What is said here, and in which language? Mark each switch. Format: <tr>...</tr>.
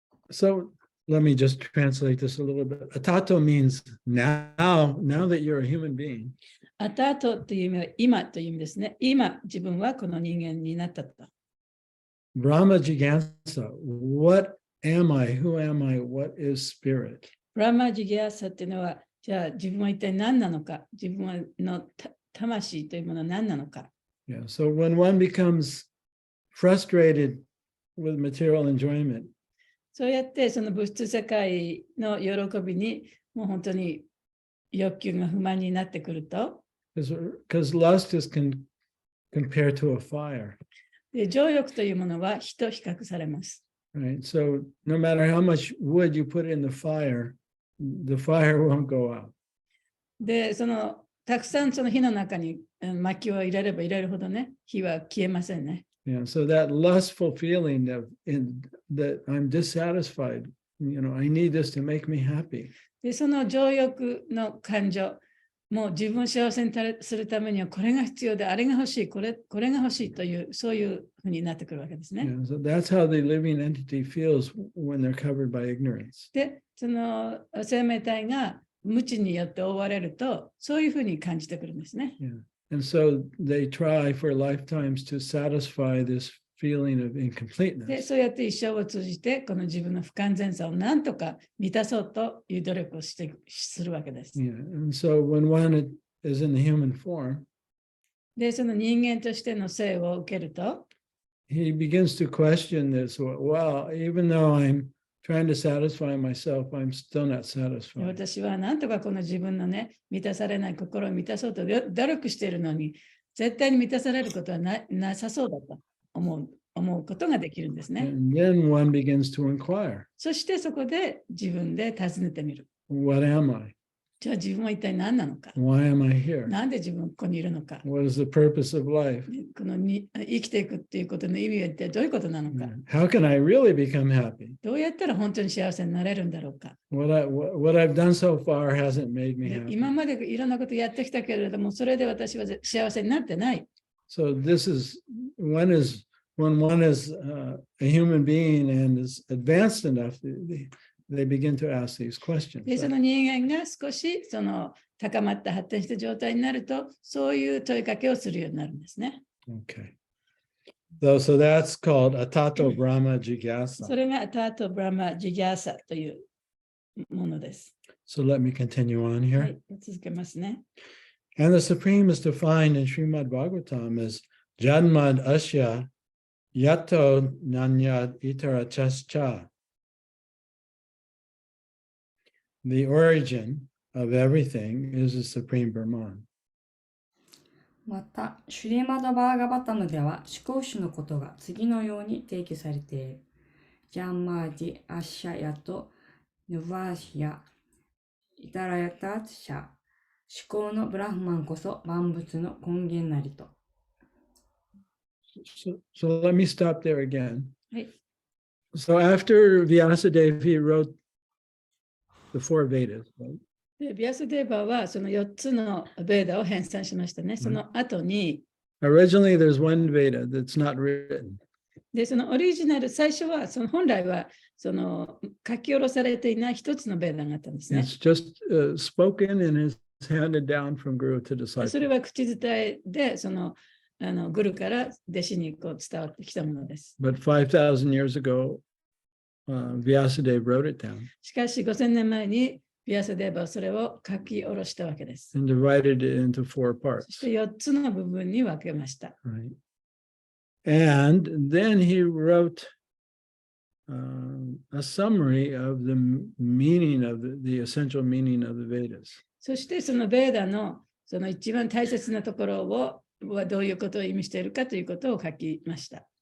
<en>So let me just translate this a little bit. Atato means now that you're a human being.</en> <ja>あたとという意味は今という意味ですね。今、自分はこの人間になったと。</ja> <en>Brahma Jigasa, what am I? Who am I? What is spirit?</en> <ja>ブラマジギアサっていうのは、じゃあ自分は一体何なのか、自分の魂というものは何なのか。</ja> <en>Yeah. So when one becomes frustrated with material enjoyment,</en> <ja>そうやってその物質世界の喜びにもう本当に欲求が不満になってくると、</ja> <en>because lust is compared to a fire.</en> <ja>で情欲というものは火と比較されます。</ja> <en>Right. So no matter how much wood you put in the fire won't go out.</en> <ja>で、たくさんその火の中に薪を入れれば入れるほどね、火は消えませんね。</ja> <en>Yeah. So that lustful feeling that I'm dissatisfied, I need this to make me happy.</en> <ja>で、その情欲の感情、もう自分を幸せにするためにはこれが必要で、あれが欲しい、これが欲しいという、そういうふうになってくるわけですね。</ja> <en>Yeah, so that's how the living entity feels when they're covered by ignorance.</en> <ja>で、その生命体が無知によって覆われると、そういうふうに感じてくるんですね。</ja> <en>Yeah. And so they try for lifetimes to satisfy this feeling of</en> <ja>で、</ja> <en>incompleteness.</en> <ja>そうやって一生を通じて、この自分の不完全さを何とか満たそうという努力をするわけです。</ja> <en>Yeah. And so when one is in the human form,</en> <ja>で、その人間としての生を受けると、</ja> <en>he begins to question this. Well, even though I'm trying to satisfy myself, I'm still not</en> <ja>で</ja> <en>satisfied.</en> <ja>私は何とかこの自分のね、満たされない心を満たそうと努力しているのに、絶対に満たされることはなさそうだと思うことができるんですね。</ja> <en>And then one begins to inquire,</en> <ja>そしてそこで自分で尋ねてみる。</ja> <en>what am I?</en> <ja>じゃあ自分は一体何なのか。</ja> <en>Why am I here?</en> <ja>なんで自分はここにいるのか。</ja> <en>What is the purpose of life?</en> <ja>この生きていくっていうことの意味は一体どういうことなのか。</ja> <en>How can I really become happy?</en> <ja>どうやったら本当に幸せになれるんだろうか。</ja> <en>What I've done so far hasn't made me</en> <ja>で</ja> <en>happy.</en> <ja>今までいろんなことやってきたけれども、それで私は幸せになってない。</ja> <en>So this is when one is a human being and is advanced enough, they begin to ask these questions.</en> <ja>で、その人間が少しその高まった発展した状態になると、そういう問いかけをするようになるんですね。</ja> <en>Okay. So that's called Atato Brahma</en> <ja>そ</ja> <en>Jigyasa.</en> <ja>れがタート・ブラマ・ジギャーサというものです。</ja> <en>So let me continue on</en> <ja>は</ja> <en>here.</en> <ja>い、続けますね。</ja> <en>And the Supreme is defined in Srimad Bhagavatam as</en> <sa>Janmad Asya Yato Nanyad Itara Chascha.</sa> <en>The origin of everything is the Supreme Brahman.</en> <ja>また、シュリマダ・バーガバタムでは思考主のことが次のように提起されている。</ja> <sa>ジャンマージ・アッシャヤとヌバーシヤ、イタラヤタツシャ、</sa> <ja>思考のブラフマンこそ万物の根源なりと。</ja> <en>So let me stop there again.</en> <ja>はい、</ja> <en>So after Vyasadeva, he wrote the four Vedas, right?</en> <ja>でビアスデーバーはその4つのベーダを編纂しましたね。その後に、</ja> <en>Originally, there's one Veda that's not written.</en> <ja>でそのオリジナル、最初はその本来はその書き下ろされていない一つのベーダがあったんですね。</ja> <en>It's just spoken and is handed down from guru to</en> <ja>それ</ja> <en>disciple.</en> <ja>は口伝えでそのグルから弟子にこう伝わってきたものです。</ja> <en>But 5,000 years ago, Vyasadeva wrote it down</en> <ja>しかし5000年前にビアスデーバーはそれを書き下ろしたわけです。</ja> <en>and divided it into four</en> <ja>そ</ja> <en>parts.</en> <ja>して4つの部分に分けました。</ja> <en>Right. And then he wrote a summary of the meaning of the essential meaning of the Vedas.</en> <ja>そしてそのベーダのその一番大切なところをはどういうことを意味しているかということを書きました。</ja>